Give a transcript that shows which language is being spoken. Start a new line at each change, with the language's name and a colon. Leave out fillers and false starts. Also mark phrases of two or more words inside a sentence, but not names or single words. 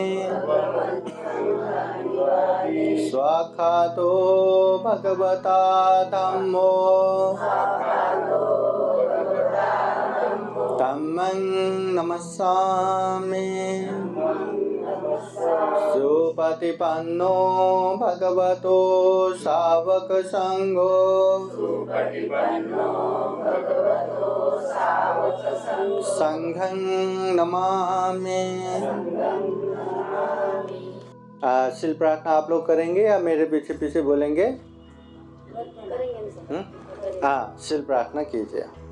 Pali: स्वाखातो भगवता धम्मो धम्मं नमस्सामि। सुपतिपन्नो भगवतो सावक संघो संघं नमामि।
Hindi: शिल प्रार्थना आप लोग करेंगे या मेरे पीछे पीछे बोलेंगे? हाँ, शिल प्रार्थना कीजिए।